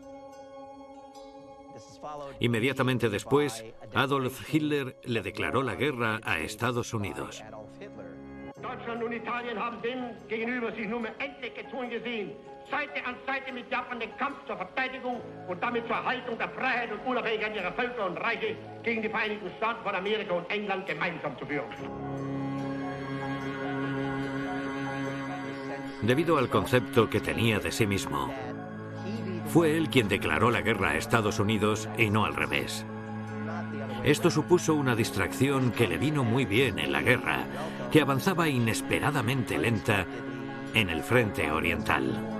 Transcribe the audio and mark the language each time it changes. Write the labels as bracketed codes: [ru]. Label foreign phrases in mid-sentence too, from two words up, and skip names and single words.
[es] Inmediatamente después, Adolf Hitler le declaró la guerra a Estados Unidos. [de] Deutschland und Italien haben dem gegenüber sich nunmehr endlich gezwungen gesehen, Seite an Seite mit Japan den Kampf zur Verteidigung und damit zur Erhaltung der Freiheit und Unabhängigkeit ihrer Völker und Reiche gegen die Vereinigten Staaten von Amerika und England gemeinsam zu führen. [es] Debido al concepto que tenía de sí mismo, fue él quien declaró la guerra a Estados Unidos y no al revés. Esto supuso una distracción que le vino muy bien en la guerra, que avanzaba inesperadamente lenta en el frente oriental.